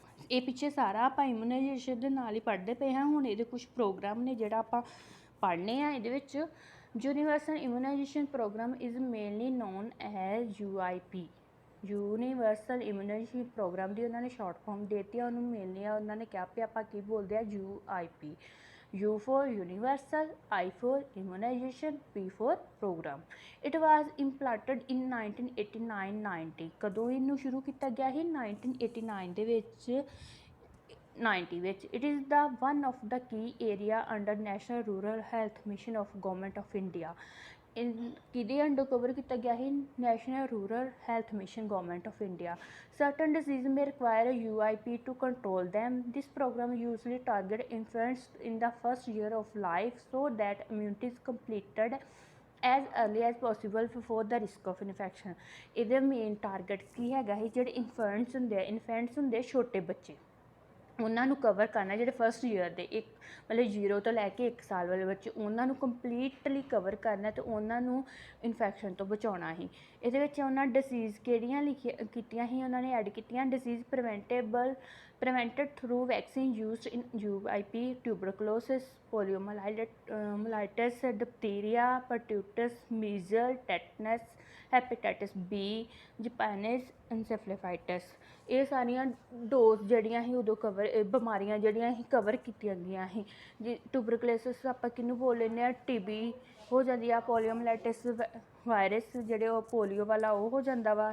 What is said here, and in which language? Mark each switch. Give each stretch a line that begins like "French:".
Punjabi: ਇਹ ਪਿੱਛੇ ਸਾਰਾ ਆਪਾਂ ਇਮੂਨਾਈਜੇਸ਼ਨ ਦੇ ਨਾਲ ਹੀ ਪੜ੍ਹਦੇ ਪਏ ਹਾਂ। ਹੁਣ ਇਹਦੇ ਕੁਛ ਪ੍ਰੋਗਰਾਮ ਨੇ ਜਿਹੜਾ ਆਪਾਂ ਪੜ੍ਹਨੇ ਆ ਇਹਦੇ ਵਿੱਚ।
English: Universal immunisation programme is mainly known as UIP।
Punjabi: Universal ਇਮੂਨਾਈਜੇਸ਼ਨ programme ਦੀ ਉਹਨਾਂ ਨੇ ਸ਼ਾਰਟ ਫਾਰਮ ਦੇ ਦਿੱਤੀ ਆ। ਉਹਨੂੰ ਮੇਨਲੀ ਉਹਨਾਂ ਨੇ ਕਿਹਾ ਵੀ ਆਪਾਂ ਕੀ ਬੋਲਦੇ ਆ, UIP।
English: U for universal, I for immunization, P for program. It was implemented in 1989-90।
Punjabi: ਕਦੋਂ ਇਹਨੂੰ ਸ਼ੁਰੂ ਕੀਤਾ ਗਿਆ ਸੀ? 1989 ਦੇ ਵਿੱਚ 90 ਵਿੱਚ।
English: It is the one of the key area under National Rural Health Mission of Government of India।
Punjabi: ਕਿਹਦੇ under cover ਕੀਤਾ ਗਿਆ ਸੀ? National rural health mission, government of India.
English: Certain diseases may require a UIP to control them. This program usually targets infants in the first year of life so that immunity is completed as early as possible before the risk of infection।
Punjabi: ਇਹਦੇ main targets ਕੀ ਹੈਗਾ ਸੀ? ਜਿਹੜੇ ਇਨਫੈਂਟਸ ਹੁੰਦੇ ਛੋਟੇ ਬੱਚੇ, ਉਹਨਾਂ ਨੂੰ cover ਕਰਨਾ। ਜਿਹੜੇ ਫਸਟ ਈਅਰ ਦੇ ਮਤਲਬ 0 ਤੋਂ ਲੈ ਕੇ 1 ਸਾਲ ਵਾਲੇ ਬੱਚੇ, ਉਹਨਾਂ ਨੂੰ ਕੰਪਲੀਟਲੀ ਕਵਰ ਕਰਨਾ ਅਤੇ ਉਹਨਾਂ ਨੂੰ ਇਨਫੈਕਸ਼ਨ ਤੋਂ ਬਚਾਉਣਾ ਸੀ। ਇਹਦੇ ਵਿੱਚ ਉਹਨਾਂ ਡਿਸੀਜ਼ ਕਿਹੜੀਆਂ ਕੀਤੀਆਂ ਸੀ? ਉਹਨਾਂ ਨੇ ਐਡ ਕੀਤੀਆਂ
English: Diseases prevented through vaccine used in UIP, tuberculosis, poliomyelitis, diphtheria, pertussis, measles, tetanus, hepatitis B, Japanese encephalitis.
Punjabi: ਇਹ ਸਾਰੀਆਂ ਡੋਜ਼ ਜਿਹੜੀਆਂ ਸੀ ਉਦੋਂ ਬਿਮਾਰੀਆਂ ਜਿਹੜੀਆਂ ਸੀ ਕਵਰ ਕੀਤੀਆਂ ਗਈਆਂ ਸੀ। ਜੀ ਟਿਊਬਰਕਲੋਸਿਸ ਆਪਾਂ ਕਿਹਨੂੰ ਬੋਲ ਲੈਂਦੇ ਹਾਂ? TB ਹੋ ਜਾਂਦੀ ਆ। ਪੋਲੀਓਮਲਾਈਟਿਸ ਵਾਇਰਸ ਜਿਹੜੇ ਉਹ ਪੋਲੀਓ ਵਾਲਾ ਉਹ ਹੋ ਜਾਂਦਾ ਵਾ।